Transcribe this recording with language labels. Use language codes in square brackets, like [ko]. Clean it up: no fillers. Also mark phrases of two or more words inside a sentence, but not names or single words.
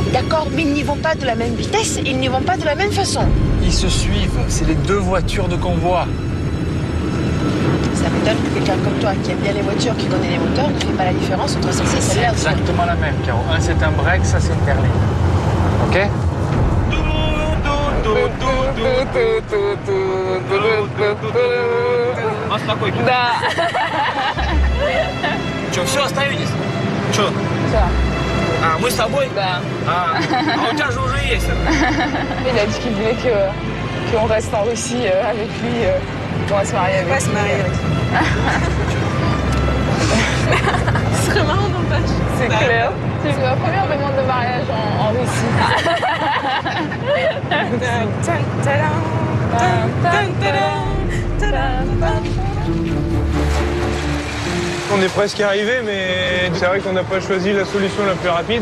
[fr] D'accord, mais ils n'y vont pas de la même vitesse et ils n'y vont pas de la même façon. Ils se suivent, c'est les deux voitures de convoi. Ça m'étonne que quelqu'un comme toi, qui aime bien les voitures, qui connaît les moteurs, ne fait pas la différence entre celle-ci et celle-là. C'est exactement la même, Caro. Un, c'est un break, ça, c'est une berline. Ok? [ru] Да. Что, все, остановились? Что? Все. А, мы с тобой? Да. А у тебя же уже есть. [fr] Il a dit qu'il voulait qu'on reste en Russie avec lui. On va se marier avec lui. On va se marier avec lui. Ce serait marrant dans le match. C'est clair. C'est ma première demande de mariage en Russie. On est presque arrivé, mais c'est vrai qu'on n'a pas choisi la solution la plus rapide.